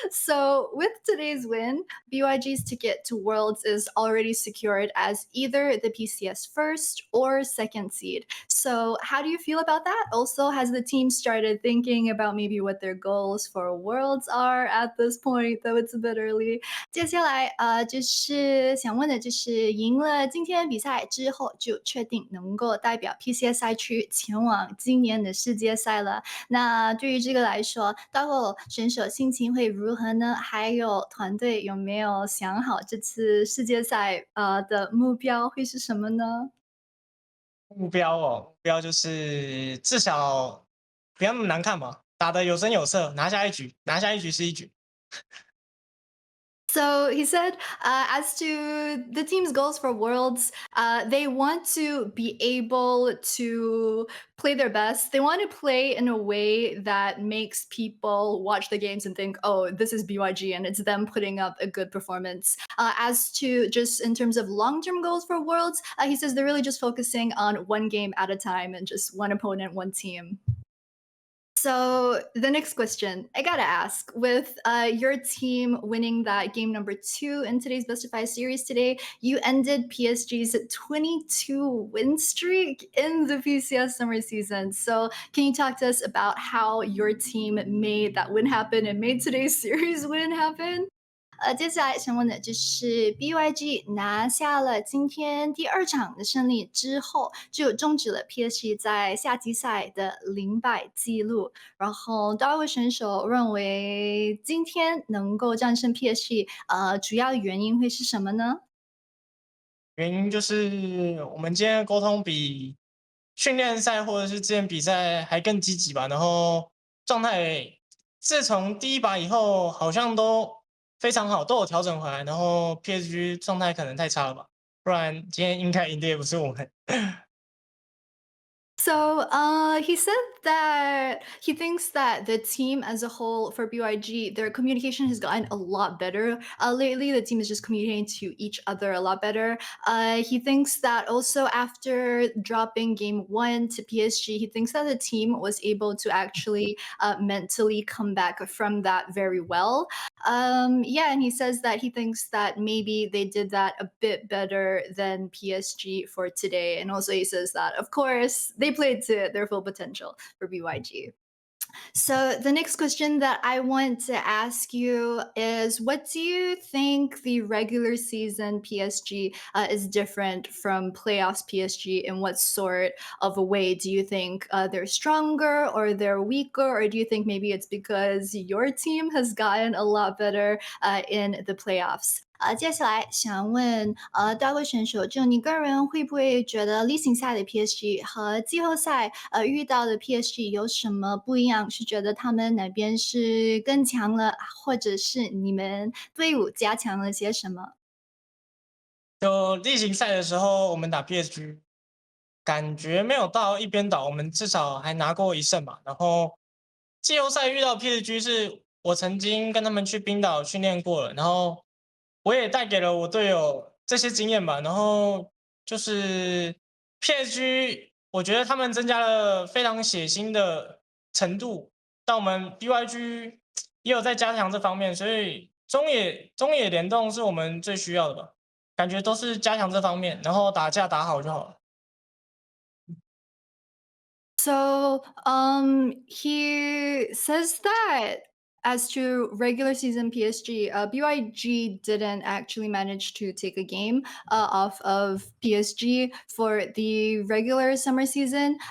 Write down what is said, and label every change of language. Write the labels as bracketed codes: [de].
[en] So with today's win, BYG's ticket to Worlds is already secured as either the PCS first or second seed. So how do you feel about that? Also, has the team started thinking about maybe what their goals for Worlds are at this point, though it's a bit early? [zh] 接下来就是想问的就是赢了今天比赛之后，就确定能够代表 PCS 赛区前往今年的世界赛了。那对于这个来说，Doggo 选手心情会如何呢？还有团队有没有想好这次世界赛的目标会是什么呢？目标就是至少不要那么难看嘛，打得有声有色，拿下一局，拿下一局是一局。 [en] So he said, as to the team's goals for Worlds, they want to be able to play their best. They want to play in a way that makes people watch the games and think, oh, this is BYG, and it's them putting up a good performance. As to just in terms of long term goals for Worlds, he says they're really just focusing on 1 game at a time and just one opponent, one team. So the next question I gotta ask: with your team winning that game number 2 in today's best of 5 series today, you ended PSG's 22 win streak in the PCS summer season. So can you talk to us about how your team made that win happen and made today's series win happen? [zh] 接下来想问的就是 BYG 拿下了今天第2场的胜利之后，就终止了 PSG 在夏季赛的0败记录。然后多位选手认为今天能够战胜 PSG，主要原因会是什么呢？原因就是我们今天的沟通比训练赛或者是之前比赛还更积极吧，然后状态自从第一把以后好像都非常好，都有调整回来，然后 PSG 状态可能太差了吧，不然今天应该赢的也不是我们。 [en] So he said that he thinks that the team as a whole for BYG, their communication has gotten a lot better lately. The team is just communicating to each other a lot better. He thinks that also after dropping game one to PSG, he thinks that the team was able to actually mentally come back from that very well. Yeah, and he says that he thinks that maybe they did that a bit better than PSG for today. And also, he says that, of course, they played to their full potential for BYG. So, the next question that I want to ask you is what do you think the regular season PSG is different from playoffs PSG? In what sort of a way do you think they're stronger or they're weaker? Or do you think maybe it's because your team has gotten a lot better in the playoffs? [zh] 接下来想问大卫选手，就你个人会不会觉得例行赛的 PSG 和季后赛遇到的 PSG 有什么不一样？是觉得他们哪边是更强了，或者是你们队伍加强了些什么？就例行赛的时候，我们打 PSG，感觉没有到一边倒，我们至少还拿过1胜嘛。然后季后赛遇到 PSG 是我曾经跟他们去冰岛训练过了，然后我也带给了我队友这些经验吧。然后就是 PSG，我觉得他们增加了非常血腥的程度，但我们 BYG 也有在加强这方面，所以中野联动是我们最需要的吧。感觉都是加强这方面，然后打架打好就好了。 [en] So, he says that as to regular season PSG, BYG didn't actually manage to take a game off of PSG for the regular summer season.